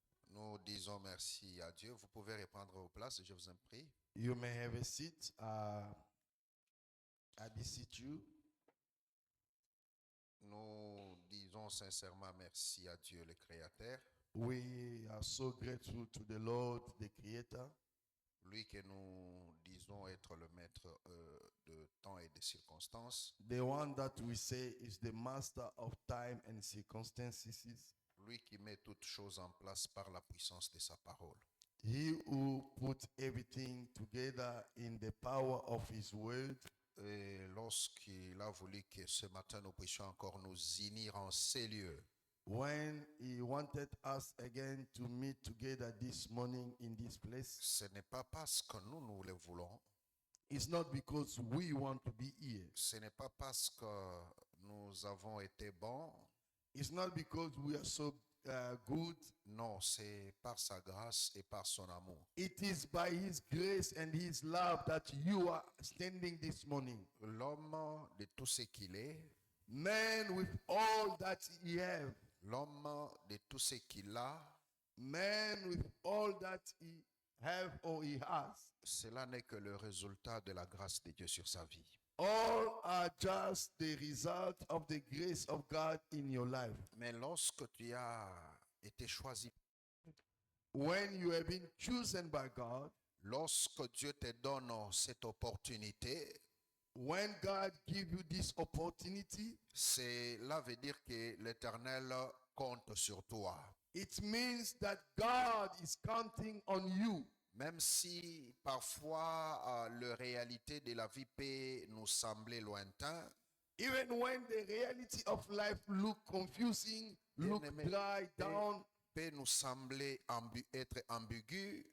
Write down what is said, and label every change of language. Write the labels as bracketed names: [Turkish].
[French] Nous disons merci à Dieu. Vous pouvez reprendre vos places, je vous en prie. [English] You may have a seat. I beseech you. [French] Nous disons sincèrement merci à Dieu, le Créateur. [English] We are so grateful to the Lord, the Creator. [French] Lui que nous disons être le maître de temps et de circonstances. [English] The one that we say is the master of time and circumstances. [French] Lui qui met toutes choses en place par la puissance de sa parole. [English] He who put everything together in the power of his word. [French] Et lorsqu'il a voulu que ce matin nous puissions encore nous unir en ces lieux. [English] When he wanted us again to meet together this morning in this place. [French] Ce n'est pas parce que nous le voulons. [English] It's not because we want to be here. [French] Ce n'est pas parce que nous avons été bons. [English] It's not because we are so good. [French] Non, c'est par sa grâce et par son amour. [English] It is by his grace and his love that you are standing this morning. [French] L'homme de tout ce qu'il est. [English] Man with all that he has. [French] L'homme de tout ce qu'il a. [English] Man with all that he have or he has. [French] Cela n'est que le résultat de la grâce de Dieu sur sa vie. [English] All are just the result of the grace of God in your life. [French] Mais lorsque tu as été choisi, [English] when you have been chosen by God, [French] lorsque Dieu te donne cette opportunité, [English] when God gives you this opportunity, [French] cela veut dire que l'Éternel compte sur toi. [English] It means that God is counting on you. [French] Même si parfois la réalité de la vie peut nous sembler lointain. [English] Even when the reality of life look confusing, look dry down, [French] peut nous sembler être ambigu.